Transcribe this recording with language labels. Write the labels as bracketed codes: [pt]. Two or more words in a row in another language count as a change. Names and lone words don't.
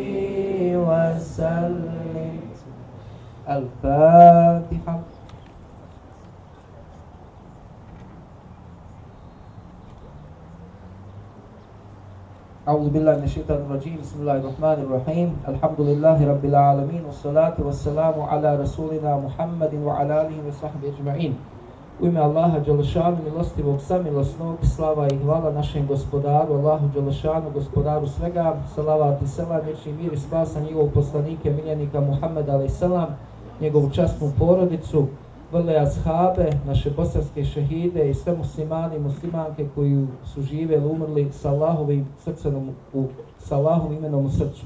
[ar] وسلم الفاتحة أعوذ بالله من الشيطان الرجيم بسم الله الرحمن الرحيم الحمد لله رب العالمين والصلاة والسلام على رسولنا محمد وعلى آله وصحبه أجمعين. [bs] U ime Allaha Đelešanu, milostivog, samilosnog, slava i hvala našem gospodaru, Allahu Đelešanu, gospodaru svega, salavat i selam, vječni mir i spasa njegovog poslanike, miljenika Muhammeda a.s., njegovu časnu porodicu, vrle ashabe, naše bosanske šehide i sve muslimani i muslimanke koji su živjeli, umrli sa Allahovim srcem, sa Allahovim imenom u srcu.